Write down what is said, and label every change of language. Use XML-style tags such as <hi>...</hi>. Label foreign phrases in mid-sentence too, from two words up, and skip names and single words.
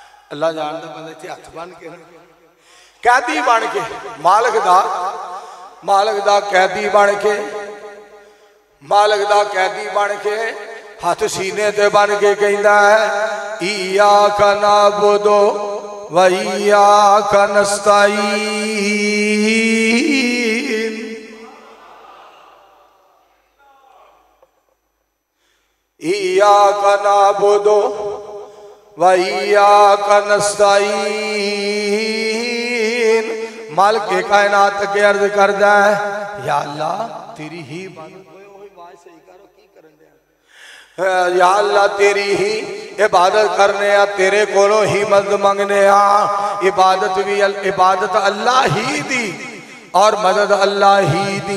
<pa>اللہ جانتا بندہ اتھے ہتھ بن کے قیدی بن کے مالک دا قیدی بن کے مالک دا قیدی بن کے ہتھ سینے تے بن کے کہتا ہے</pa> <ar>إياك نعبد و إياك نستعين. إياك نعبد و إياك نستعين.</ar> <pa>مالک کائنات کے عرض کردا ہے یا اللہ تیری ہی یا اللہ تیری ہی عبادت کرنے آں، تیرے کولوں ہی مدد منگنے آں. عبادت اللہ ہی دی اور مدد اللہ ہی دی.</pa>